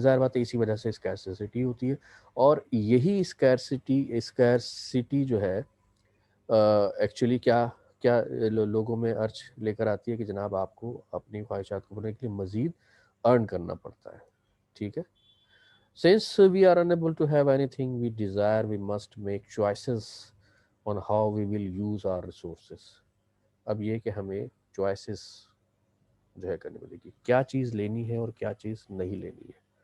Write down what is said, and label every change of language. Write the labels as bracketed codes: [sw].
[hi] ज़ाहिर बात है इसी वजह से स्कैरसिटी होती है और यही स्कैरसिटी जो है एक्चुअली क्या क्या लोगों में अर्ज लेकर आती है कि जनाब आपको अपनी ख्वाहिशात को पूरे के लिए मज़ीद अर्न करना पड़ता है. ठीक है. [en] Since we are unable to have anything we desire, we must make choices on how we will use our resources. [hi] अब ये कि हमें choices जो है करनी पड़ेगी, क्या चीज़ लेनी है और क्या चीज़ नहीं लेनी है.